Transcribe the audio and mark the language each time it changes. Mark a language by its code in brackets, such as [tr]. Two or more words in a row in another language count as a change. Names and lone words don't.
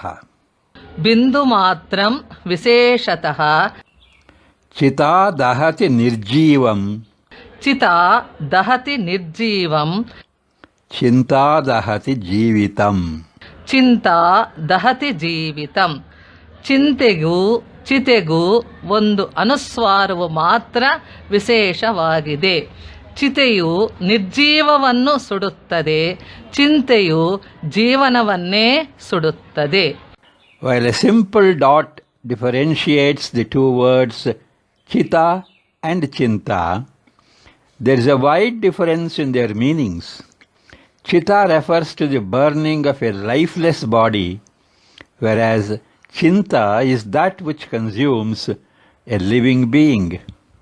[sa] ಬಿಂದುಮಾತ್ರಂ ವಿಶೇಷತಃ ಚಿತಾ ದಹತಿ ನಿರ್ಜೀವಂ ಚಿತಾ ದಹತಿ ನಿರ್ಜೀವಂ ಚಿಂತಾ ದಹತಿ ಜೀವಿತಂ. ಚಿಂತಾ ದಹತಿ ಜೀವಿತಂ. [kn] ಚಿಂತೆಗೂ ಚಿತೆಗೂ ಒಂದು ಅನುಸ್ವಾರವು ಮಾತ್ರ ವಿಶೇಷವಾಗಿದೆ. ಚಿತೆಯು ನಿರ್ಜೀವವನ್ನು ಸುಡುತ್ತದೆ, ಚಿಂತೆಯು ಜೀವನವನ್ನೇ ಸುಡುತ್ತದೆ. [en] While a simple dot differentiates the two words chita and chinta, there is a wide difference in their meanings. Chita refers to the burning of a lifeless body, whereas chinta is that which consumes a living being.